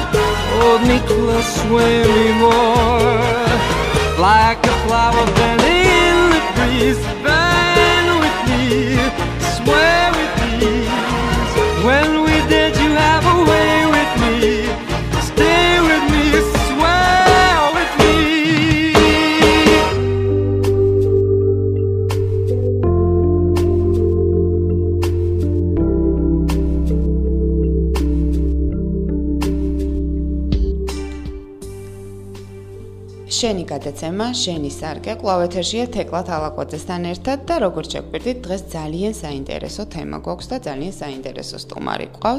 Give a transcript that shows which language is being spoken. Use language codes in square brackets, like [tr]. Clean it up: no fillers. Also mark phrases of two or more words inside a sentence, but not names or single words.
[en] Hold me close, sway me more. Like a flower bending in the breeze, bend with me, sway with me. When we dance, you have a way with me. Stay with me, sway with me. [ka] შენი გადაცემა, შენი სარკე, კვლავ ეთერშია თეკლა თალაკვაძესთან ერთად და როგორც შეგვირდით, დღეს ძალიან საინტერესო თემა გვაქვს და ძალიან საინტერესო სტუმარი გვყავს.